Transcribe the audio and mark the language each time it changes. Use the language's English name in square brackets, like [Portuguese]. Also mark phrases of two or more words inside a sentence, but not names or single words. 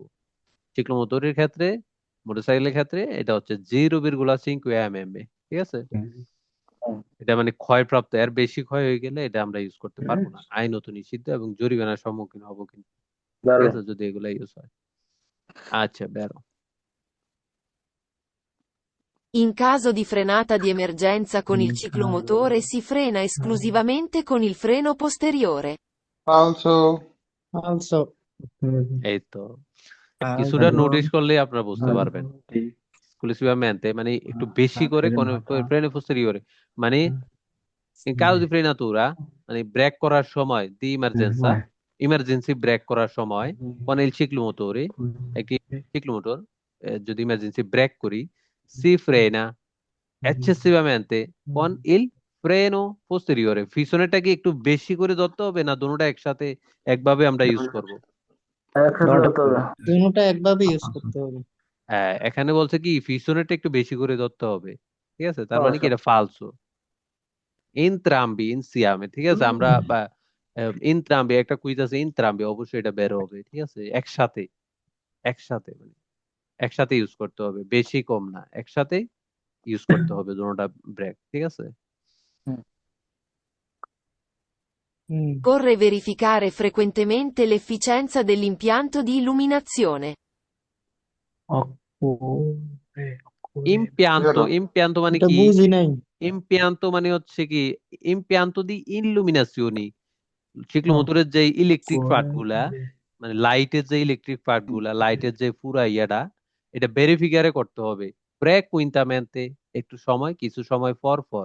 [Bangla] চিক্লোমোটরের ক্ষেত্রে, মোটরসাইকেলের ক্ষেত্রে এটা হচ্ছে 0,5 mm, ঠিক আছে। এটা মানে ক্ষয়প্রাপ্ত, এর বেশি ক্ষয় হয়ে গেলে এটা আমরা ইউজ করতে পারবো না, আইনত নিষিদ্ধ এবং জরিমানার সম্মুখীন হবো কিন্তু, ঠিক বেরো। আছে, যদি এগুলা ইউজ হয়। আচ্ছা, বেরো। [Italian] In caso di frenata di emergenza con il ciclomotore si frena esclusivamente con il freno posteriore. [Bangla] ফালসো। Also, এই তো কিছুটা নোটিশ করলে আপনারা বুঝতে পারবেন। এক্সক্লুসিভamente মানে একটু বেশি করে কোন [Italian] freno posteriore [Bangla] মানে [Italian] in caso di frenatura [Bangla] মানে ব্রেক করার সময় [Italian] di emergenza, [Bangla] ইমার্জেন্সি ব্রেক করার সময় [Italian] con il ciclomotore, [Bangla] একটি ciclomotor যদি ইমার্জেন্সি ব্রেক করি, [Italian] si frena eccessivamente con il freno posteriore, [Bangla] পিছনেরটাকে একটু বেশি করে ধরতে হবে না দুটোটা একসাথে একভাবে আমরা ইউজ করব? একসাথে ধরতে হবে। দুটোটা একভাবে ইউজ করতে হবে। হ্যাঁ, এখানে বলছে কি পিছনেরটা একটু বেশি করে ধরতে হবে, ঠিক আছে, তার মানে কি এটা ফালসো। [Italian] entrambi insieme, [Bangla] ঠিক আছে, আমরা ইনত্রাম্বি একটা কুইজ আছে, ইনত্রাম্বি অবশ্যই এটা বের হবে, ঠিক আছে, একসাথে একসাথে মানে একসাথে ইউজ করতে হবে, বেশি কম না, একসাথে ইউজ করতে হবে দুটোটা ব্রেক, ঠিক আছে। [Italian] Occorre verificare frequentemente l'efficienza dell'impianto di illuminazione. [Bangla] ইমপিয়ান্তো, বেরো। ইমপিয়ান্তো মানে এটা কি? বুঝি নাই। ইমপিয়ান্তো মানে হচ্ছে কি, [Italian] impianto di illuminazione, [Bangla] ciclomotoরের যে [English] electric part [Bangla] গুলা, মানে লাইটের যে [English] electric part [Bangla] গুলা, লাইটের যে পুরা ইয়াটা, এটা ভেরিফিকারে করতে হবে frequentemente, একটু সময়, কিছু সময় পর পর।